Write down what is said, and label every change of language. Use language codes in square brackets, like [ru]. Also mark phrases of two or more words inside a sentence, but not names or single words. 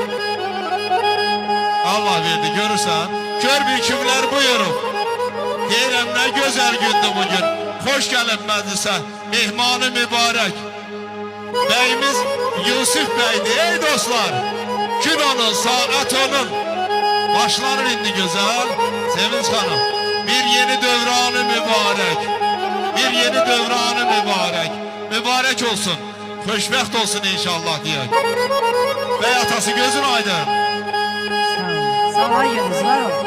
[az] Allah verdi, görürsən. Gör bir kimlər buyurub. Deyirəm nə gözəl gündür bugün. Xoş gəlin məclisə, mehmanı mübarək. Bəyimiz Yusuf Bey'di ey dostlar. Gün onun, saat onun. Başlanır indi güzel. Sevinç Hanım. Bir yeni dövranı mübarek. Bir yeni dövranı mübarek. Mübarek olsun. Xoşbəxt olsun inşallah diyək. Bey atası gözün aydın. Sağ ol, yalnız var ol.